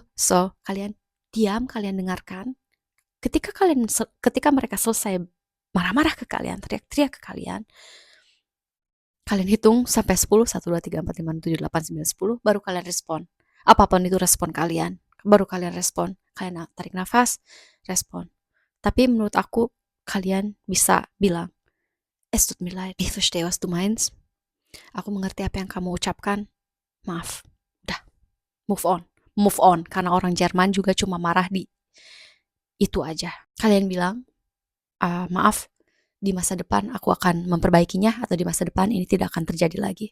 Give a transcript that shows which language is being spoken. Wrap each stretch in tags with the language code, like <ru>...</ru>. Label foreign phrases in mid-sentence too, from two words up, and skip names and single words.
<id>So, kalian diam, kalian dengarkan. Ketika mereka selesai marah-marah ke kalian, teriak-teriak ke kalian hitung sampai 10, 1, 2, 3, 4, 5, 6, 7, 8, 9, 10, baru kalian respon. Apapun itu respon kalian, baru kalian respon. Kalian tarik nafas, respon. Tapi menurut aku, kalian bisa bilang,</id> <de>es tut mir leid, ich verstehe, was du meinst.</de> <id>Aku mengerti apa yang kamu ucapkan. Maaf. Udah,</id> <en>move on.</en> <id>Karena orang Jerman juga cuma marah di itu aja. Kalian bilang, maaf, di masa depan aku akan memperbaikinya, atau di masa depan ini tidak akan terjadi lagi.</id>